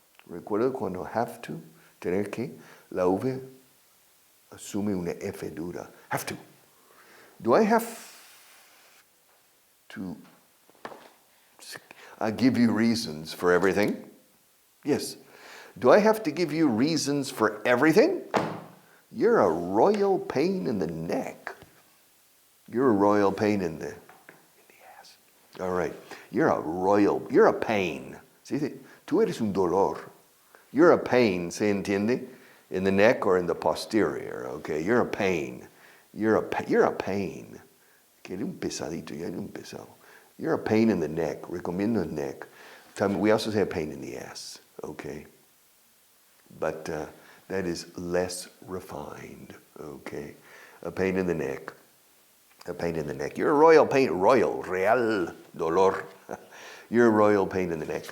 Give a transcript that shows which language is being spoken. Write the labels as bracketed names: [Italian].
[Spanish] Recuerdo cuando have to, tener que, la V asume una F dura. [English] Have to. Do I have to give you reasons for everything? Yes. Do I have to give you reasons for everything? You're a royal pain in the neck. You're a royal pain in the ass. All right. You're a pain. ¿Sí? [Spanish] Tú eres un dolor. [English] You're a pain, ¿se entiende? In the neck or in the posterior, okay? You're a pain. You're a pain. [Spanish] Que eres un pesadito, ya eres un pesado. [English] You're a pain in the neck. [Spanish] Recomiendo el [English] neck. We also say a pain in the ass, okay? But that is less refined, okay? A pain in the neck. A pain in the neck. You're a royal pain, [Spanish] real dolor. [English] You're a royal pain in the neck.